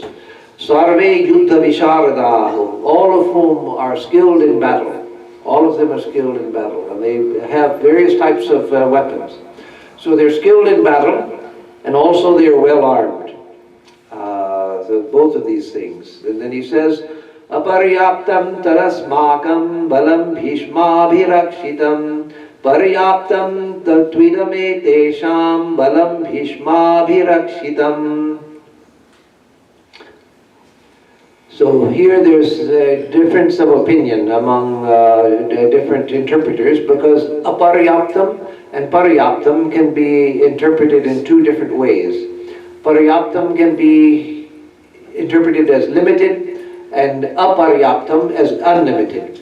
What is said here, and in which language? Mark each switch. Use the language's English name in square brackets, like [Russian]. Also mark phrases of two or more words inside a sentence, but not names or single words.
[Sanskrit] सर्वे युद्ध विशारदाः, [English] all of whom are skilled in battle. All of them are skilled in battle, and they have various types of weapons. So they're skilled in battle, and also they are well armed. So both of these things. And then he says, [Sanskrit] अपर्याप्तं तदस्माकं बलं भीष्माभिरक्षितम् पर्याप्तं त्विदमेतेषां बलं भीष्माभिरक्षितम्. [English] So here there's a difference of opinion among different interpreters, because aparyaptam and paryaptam can be interpreted in two different ways. Paryaptam can be interpreted as limited and aparyaptam as unlimited.